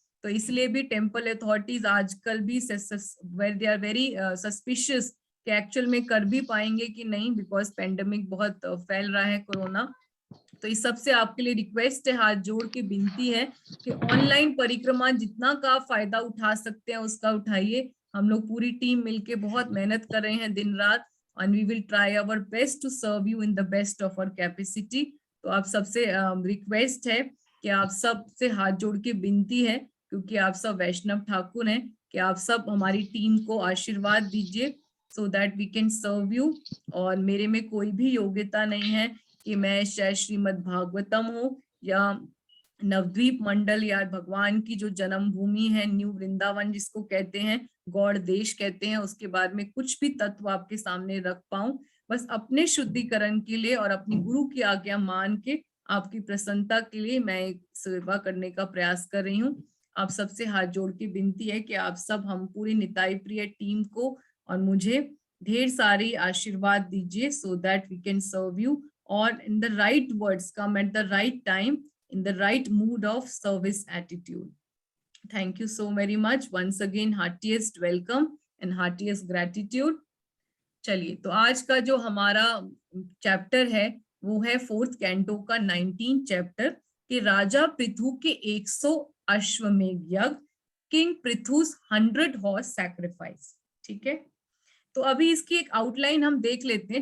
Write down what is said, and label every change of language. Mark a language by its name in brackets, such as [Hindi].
[Hindi] तो इसलिए भी टेम्पल अथॉरिटीज आजकल भी [English] they are very suspicious [Hindi] कि एक्चुअल में कर भी पाएंगे कि नहीं, बिकॉज पेंडेमिक बहुत फैल रहा है कोरोना। तो इस सब से आपके लिए रिक्वेस्ट है, हाथ जोड़ के विनती है कि ऑनलाइन परिक्रमा जितना का आप फायदा उठा सकते हैं उसका उठाइए। हम लोग पूरी टीम मिलके बहुत मेहनत कर रहे हैं दिन रात, [English] and we will try our best to serve you in the best of our capacity। [Hindi] तो आप सबसे रिक्वेस्ट है कि आप सब से हाथ जोड़ के विनती है, क्योंकि आप सब वैष्णव ठाकुर हैं, कि आप सब हमारी टीम को आशीर्वाद दीजिए [English] so that we can serve you। [Hindi] और मेरे में कोई भी योग्यता नहीं है कि मैं शायद श्रीमद् भागवतम हो या नवद्वीप मंडल या भगवान की जो जन्मभूमि है न्यू वृंदावन जिसको कहते हैं, गौड़ देश कहते हैं, उसके बाद में कुछ भी तत्व आपके सामने रख पाऊं। बस अपने शुद्धिकरण के लिए और अपनी गुरु की आज्ञा मान के आपकी प्रसन्नता के लिए मैं सेवा करने का प्रयास कर रही हूँ। आप सबसे हाथ जोड़ के विनती है कि आप सब हम पूरी निताई प्रिय टीम को और मुझे ढेर सारी आशीर्वाद दीजिए [English] so that we can serve you और in the right words, come at the right time, in the right mood of service attitude। Thank you so very much once again, heartiest welcome and heartiest gratitude। [Hindi] चलिए, तो आज का जो हमारा chapter है वो है 4th कैंटो का 19 चैप्टर कि राजा पृथु के 100 अश्वमेध यज्ञ, [English] King Prithu's 100 horse sacrifice. [Hindi] ठीक है, तो अभी इसकी एक आउटलाइन हम देख लेते हैं।